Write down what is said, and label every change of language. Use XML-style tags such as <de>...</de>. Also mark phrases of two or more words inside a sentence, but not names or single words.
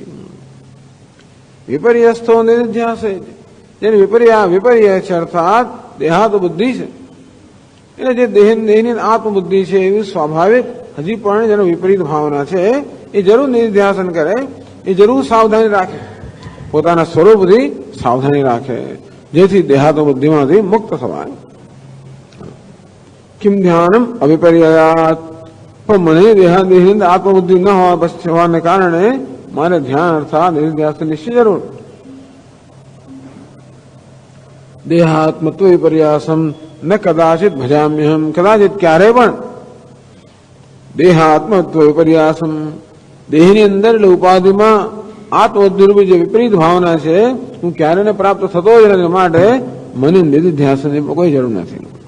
<sa>વિપર્યસ્તો નિધ્યાસે,</sa> <gu>જેને વિપર્ય છે અર્થાત દેહાત બુદ્ધિ છે, એટલે જે દેહની આત્મબુદ્ધિ છે એવી સ્વાભાવિક હજી પણ જેનો વિપરીત ભાવના છે એ જરૂર નિધ્યાસન કરે, એ જરૂર સાવધાની રાખે, પોતાના સ્વરૂપથી સાવધાની રાખે, જેથી દેહાતો બુદ્ધિમાંથી મુક્ત થવાય.</gu> <sa>किम ध्यानम अभिपर्यात,</sa> <gu>પણ મને દેહાદેહની અંદર આત્મબુદ્ધિ ન હોવાને કારણે મારે ધ્યાન અર્થાત નિર્ધ્યાસ નિશ્ચય જરૂર.</gu> <sa>દેહાત્મત્વ વિપર્યાસમ ન કદાચિત ભજામ્યહમ,</sa> <gu>કદાચિત ક્યારે પણ</gu> <sa>દેહાત્મત્વ વિપર્યાસમ,</sa> <gu>દેહની અંદર એટલે ઉપાધિમાં આત્મબુદ્ધિરૂપી જે વિપરીત ભાવના છે હું ક્યારે ને પ્રાપ્ત થતો જ નથી, માટે મને નિધિધ્યાસની કોઈ જરૂર નથી.</gu>